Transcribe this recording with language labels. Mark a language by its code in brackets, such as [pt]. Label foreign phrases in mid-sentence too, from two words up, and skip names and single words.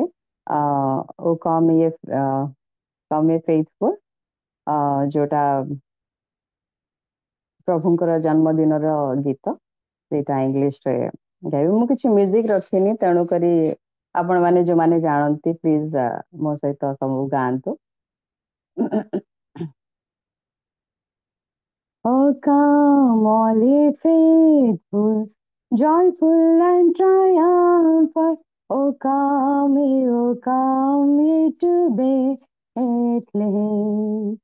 [or] ଓ କମ୍ ଇଏ ଫେଥଫୁଲ, ଯୋଉଟା ପ୍ରଭୁଙ୍କର ଜନ୍ମଦିନର ଗୀତ, ସେଇଟା ଇଂଲିଶରେ ଗାଇବି। ମୁଁ କିଛି ମ୍ୟୁଜିକ ରଖିନି, ତେଣୁକରି ଆପଣମାନେ ଯୋଉମାନେ ଜାଣନ୍ତି ପ୍ଲିଜ ମୋ ସହିତ ସବୁ ଗାଆନ୍ତୁ। [en] Oh, come, all ye faithful, joyful and triumphant. Oh, come ye to Bethlehem.